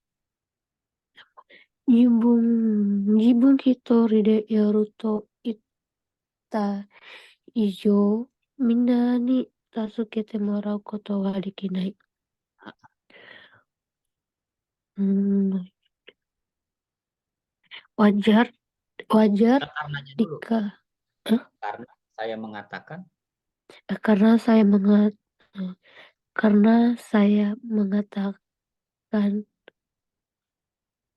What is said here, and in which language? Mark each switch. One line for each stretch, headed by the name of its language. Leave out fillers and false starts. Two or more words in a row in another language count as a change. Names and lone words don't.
Japanese: 自分一人でやると言った以上、みんなに助けてもらうことはできない。Wajar
Indonesian: Karenanya dulu. Karena saya mengatakan. Karena saya mengatakan